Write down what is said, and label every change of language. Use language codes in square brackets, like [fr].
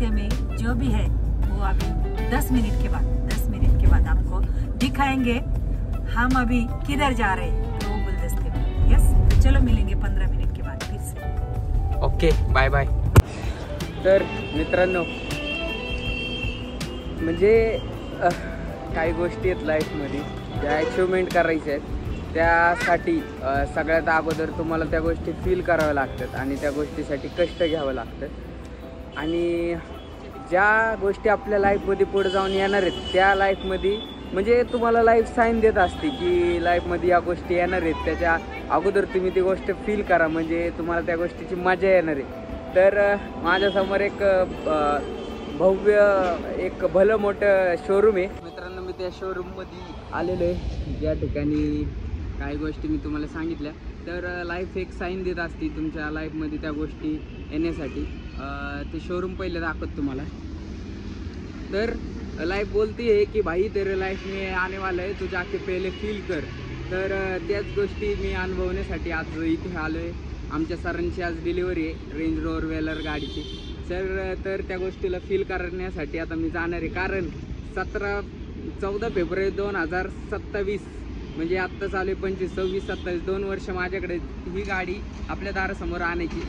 [hi] 10 minute के बाद आपको दिखाएंगे हम अभी किधर जा रहे हैं तो गुलदस्ते में। यस, चलो मिलेंगे 15 मिनट के बाद फिर से। Okay, bye bye. [mr] तर मित्रांनो, म्हणजे काही गोष्टी आहेत लाईफमध्ये ज्या अचिव्हमेंट करायच्या आहेत, त्यासाठी सगळ्यात अगोदर तुम्हाला त्या गोष्टी फील कराव्या लागतात आणि त्या गोष्टीसाठी कष्ट घ्यावं लागतं। आणि ज्या गोष्टी आपल्या लाईफमध्ये पुढे जाऊन येणार आहेत त्या लाईफमध्ये म्हणजे तुम्हाला लाईफ साईन देत असते की लाईफमध्ये या गोष्टी येणार आहेत, त्याच्या अगोदर तुम्ही ती गोष्ट फील करा म्हणजे तुम्हाला त्या गोष्टीची मजा येणार आहे। तर माझ्यासमोर एक भव्य एक भलं मोठं शोरूम आहे मित्रांनो। मी त्या शोरूममध्ये आलेलो आहे, ज्या ठिकाणी काही गोष्टी मी तुम्हाला सांगितल्या। तर लाईफ एक साईन देत असते तुमच्या लाईफमध्ये त्या गोष्टी येण्यासाठी। ते शोरूम पहिले दाखवत तुम्हाला। [hi] तर लाईफ बोलती है कि भाई तेरे लाईफ में आने वाला है, तू जाके पहिले फील कर। [mr] तर त्याच गोष्टी मी अनुभवण्यासाठी आज इथे आलो आहे। आमच्या सरांची आज डिलिव्हरी आहे रेंज रोवर वेलर गाडीची सर। तर त्या गोष्टीला फील करण्यासाठी आता मी जाणार आहे, कारण 14 फेब्रुवारी 2027 म्हणजे आत्ता चालू आहे 25, 26, 27 2 वर्ष माझ्याकडे ही गाडी आपल्या दारासमोर आणायची।